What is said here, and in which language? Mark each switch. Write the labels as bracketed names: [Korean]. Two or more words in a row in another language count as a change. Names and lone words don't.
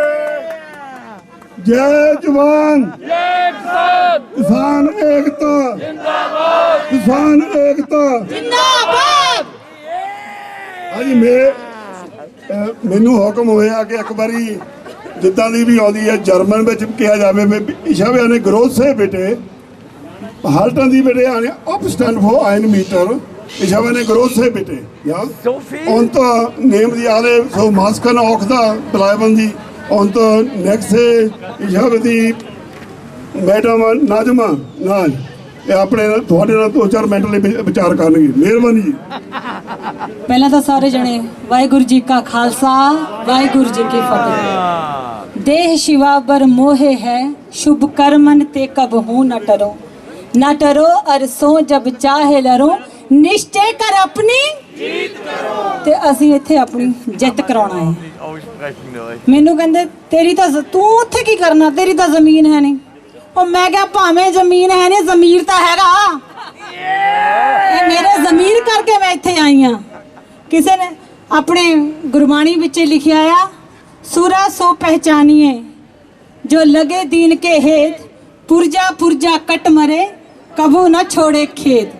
[Punjabi] ਜੈ ਜਵਾਨ ਜੈ ਕਿਸਾਨ, ਕਿਸਾਨ ਏਕਤਾ ਜਿੰਦਾਬਾਦ, ਕਿਸਾਨ ਏਕਤਾ ਜਿੰਦਾਬਾਦ। ਹਾਂਜੀ, ਮੈਨੂੰ ਹੁਕਮ ਹੋਇਆ ਕਿ ਇੱਕ ਵਾਰੀ ਜਿੱਦਾਂ ਦੀ ਵੀ ਆਉਂਦੀ ਹੈ ਜਰਮਨ ਵਿੱਚ ਕਿਹਾ ਜਾਵੇ, [German] ich habe eine große Bitte, halten Sie bitte eine Abstand vor 1 Meter. Ich habe eine große Bitte, ja. Und nehmen Sie alle so Masken auch da, bleiben Sie. Und nächste, ich habe die Madam Najma [Punjabi] ਨਾਲ ਇਹ ਆਪਣੇ ਤੁਹਾਡੇ ਨਾਲ 2-4 ਮਿੰਟ ਲਈ ਵਿਚਾਰ ਕਰਨਗੇ। ਮਿਹਰਬਾਨੀ ਜੀ। ਪਹਿਲਾਂ ਤਾਂ ਸਾਰੇ ਜਣੇ ਵਾਹਿਗੁਰੂ ਜੀ ਕਾ ਖਾਲਸਾ, ਵਾਹਿਗੁਰੂ ਜੀ ਕੀ ਫਤਿਹ। [Braj] ਦੇਹ शिवा बर मोहे है, शुभ कर्मन ते कबहू न टरो, न टरो अर सो जब चाहे लरो, निश्चय कर अपनी जीत करो। [Punjabi] ਤੇ ਅਸੀਂ ਇੱਥੇ ਆਪਣੀ ਜਿੱਤ ਕਰਾਉਣਾ ਹੈ। ਮੈਨੂੰ ਕਹਿੰਦੇ ਤੇਰੀ ਤਾਂ ਤੂੰ ਉੱਥੇ ਕੀ ਕਰਨਾ, ਤੇਰੀ ਤਾਂ ਜ਼ਮੀਨ ਹੈ ਨਹੀਂ। ਉਹ ਮੈਂ ਕਿਹਾ ਭਾਵੇਂ ਜ਼ਮੀਨ ਹੈ ਨਹੀਂ, ਜ਼ਮੀਰ ਤਾਂ ਹੈਗਾ। ਇਹ ਮੇਰੇ ਜ਼ਮੀਰ ਕਰਕੇ ਮੈਂ ਇੱਥੇ ਆਈ ਹਾਂ। ਕਿਸੇ ਨੇ ਆਪਣੇ ਗੁਰਬਾਣੀ ਵਿੱਚ ਲਿਖਿਆ ਆ, [Hindi] सुरा सो पहिचानीए जो लगे दीन के हेत, पुरजा पुरजा कट मरे कबू ना छोड़े खेत।